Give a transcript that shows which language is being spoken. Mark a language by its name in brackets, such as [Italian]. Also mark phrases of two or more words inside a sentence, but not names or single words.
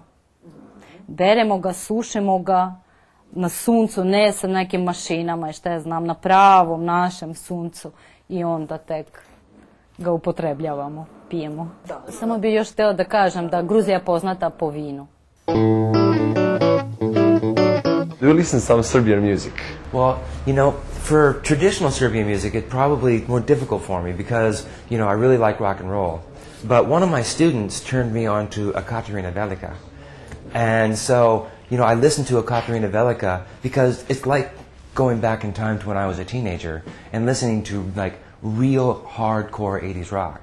[Serbian] Beremo ga, sušemo ga na suncu, ne sa nekim mašinama i šta ja znam, na pravom našem suncu, i onda tek ga upotrebljavamo, pijemo. Da. Samo bih još htjela da kažem da Gruzija je poznata po vinu. [English] Do you listen to some Serbian music? Well, for traditional Serbian music, it's probably more difficult for me because, I really like rock and roll. But one of my students turned me on to Ekaterina Velika. And so, I listened to Ekaterina Velika because it's like going back in time to when I was a teenager and listening to like real hardcore 80s rock.